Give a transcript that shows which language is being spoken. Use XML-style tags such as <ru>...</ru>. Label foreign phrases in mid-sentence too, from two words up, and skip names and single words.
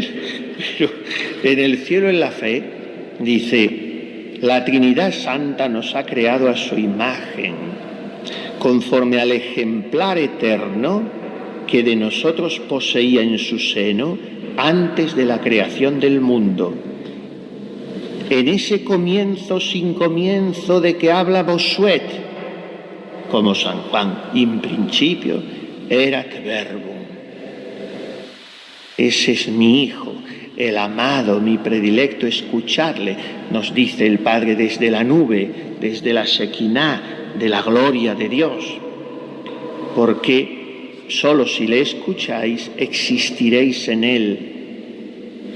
<es>Pero en el cielo en la fe dice: la Trinidad Santa nos ha creado a su imagen, conforme al ejemplar eterno que de nosotros poseía en su seno antes de la creación del mundo. En ese comienzo sin comienzo de que habla Bossuet, como San Juan,</es> <la>in principio erat verbum.</la> <es>Ese es mi Hijo, el amado, mi predilecto, escucharle, nos dice el Padre desde la nube, desde la Shekinah, de la gloria de Dios. Porque solo si le escucháis existiréis en Él.</es>